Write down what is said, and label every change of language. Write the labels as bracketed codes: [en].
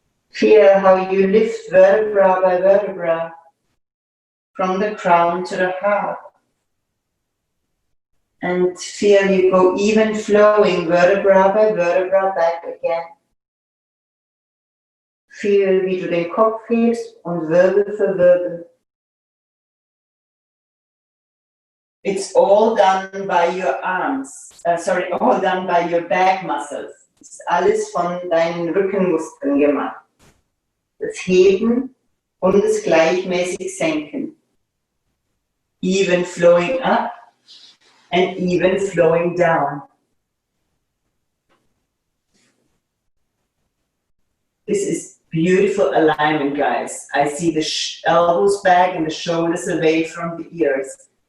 [en] Feel how you lift vertebra by vertebra from the crown to the heart. And feel you go even flowing vertebra by vertebra back again. [de] Feel wie du den Kopf hebst und Wirbel für Wirbel. [en] It's all done by your arms. All done by your back muscles. [de] Das ist alles von deinen Rückenmuskeln gemacht. Das Heben und das gleichmäßig Senken. [en] Even flowing up and even flowing down. This is beautiful alignment, guys. I see the elbows back and the shoulders away from the ears.